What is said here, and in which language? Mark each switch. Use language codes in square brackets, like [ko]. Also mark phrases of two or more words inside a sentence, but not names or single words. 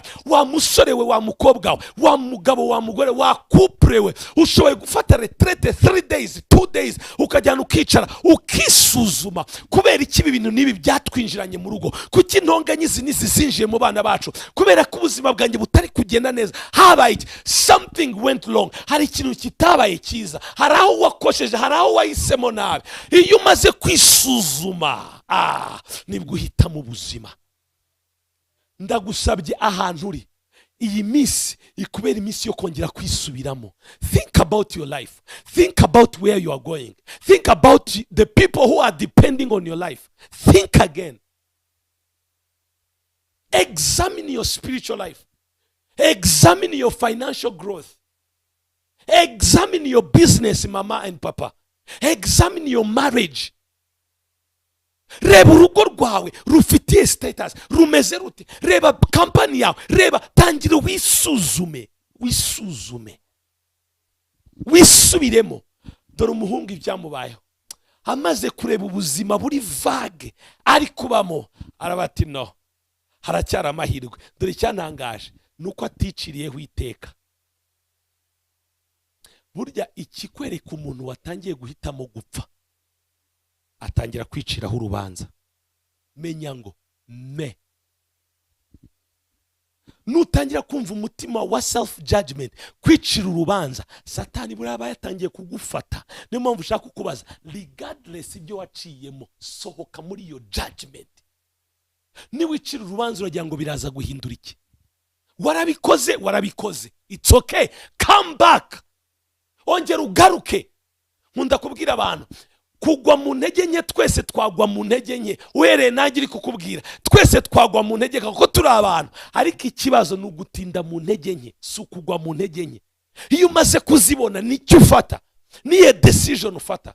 [rw] Wa musore we, wa mukobwa we, wa mugabo, wa mugore, wa couple we, ushoboye gufata retraite [en] 3 days 2 days, [rw] ukajyana ukicara ukisuzuma. Kubera iki ibi bintu nibi byatwinjiranye mu rugo? Kuki intonganyizi nizizinjiye mu bana bacu? Kubera ko ubuzima bwanjye butari kugenda neza. Habaye [en] something went wrong, [rw] hari ikintu kitabaye cyiza, hari aho wakosheje, hari aho wahisemo nabi. Iyo umaze kwisuzuma, nibwo uhitamo ubuzima. Ndagusabye ahantu uri, iyi minsi ikubera iminsi yo kongera kwisubiramo. [en] Think about your life, think about where you are going, think about the people who are depending on your life. Think again, examine your spiritual life, examine your financial growth, examine your business, mama and papa, examine your marriage. [rw] Reba urugo rwawe rufitiye status, rumeze rute? Reba company yawe, reba, tangira wisuzume, wisuzume, wisubiremo. Dore umuhungu ibyamubayeho, amaze kureba ubuzima buri vague ari kubamo, arabati no, haracyari amahirwe. Dore icyantangaje nuko aticiriyeho iteka. Burya ikikwereka umuntu watangiye guhitamo gupfa, atangira kwiciraho urubanza. Menya ngo nutangira kumva umutima wa [en] self judgment, [rw] kwicira urubanza, Satani buraba yatangiye kugufata. Niyo mpamvu ushaka kukubaza, regardless ibyo waciyemo, sohoka muri iyo judgment. Niwicira urubanza uragira ngo biraza guhindura iki? Warabikoze, warabikoze, [en] it's okay, come back, [rw] ongera ugaruke. Nkunda kubwira abantu, kugwa mu ntege nke, twese twagwa mu ntege nke. Uhereye nanjye iri kukubwira, twese twagwa mu ntege kuko turi abantu. Ariko ikibazo ni ugutinda mu ntege nke, si ukugwa mu ntege nke. Iyo umaze kuzibona nicyo ufata, niye decision ufata.